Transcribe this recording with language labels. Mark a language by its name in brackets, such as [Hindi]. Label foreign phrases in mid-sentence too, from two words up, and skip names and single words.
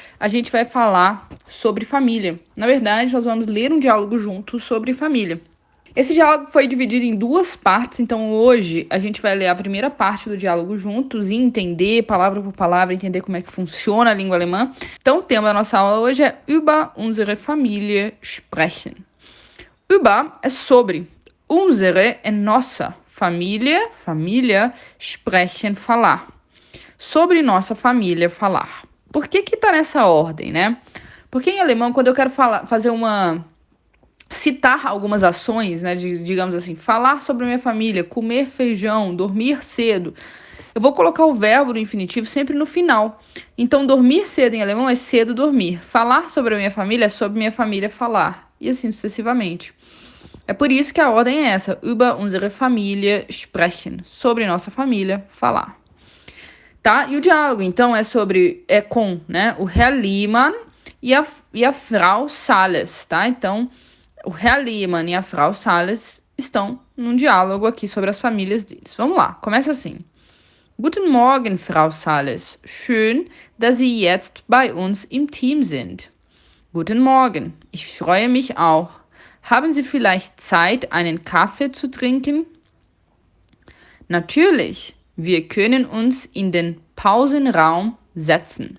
[Portuguese] a gente vai falar sobre família. Na verdade, nós vamos ler um diálogo juntos sobre família. Esse diálogo foi dividido em duas partes, então hoje a gente vai ler a primeira parte do diálogo juntos e entender, palavra por palavra, entender como é que funciona a língua alemã. Então, o tema da nossa aula hoje é [German] Über unsere Familie sprechen. [Portuguese] Über é sobre, unsere é nossa, família, sprechen, falar. Sobre nossa família, falar. Por que tá nessa ordem, né? Porque em alemão, quando eu quero citar algumas ações, né, digamos assim, falar sobre a minha família, comer feijão, dormir cedo, eu vou colocar o verbo no infinitivo sempre no final. Então, dormir cedo em alemão é cedo dormir. Falar sobre a minha família é sobre minha família falar. E assim sucessivamente. É por isso que a ordem é essa. [German] Über unsere Familie sprechen. [Portuguese] Sobre nossa família, falar. Tá? E o diálogo, então, é com, né, o Herr Lehmann e a Frau Salles, tá? Então, o Herr Lehmann e a Frau Salles estão num diálogo aqui sobre as famílias deles. Vamos lá, começa assim. [German] Guten Morgen, Frau Salles. Schön, dass Sie jetzt bei uns im Team sind. Guten Morgen, ich freue mich auch. Haben Sie vielleicht Zeit, einen Kaffee zu trinken? Natürlich, wir können uns in den Pausenraum setzen.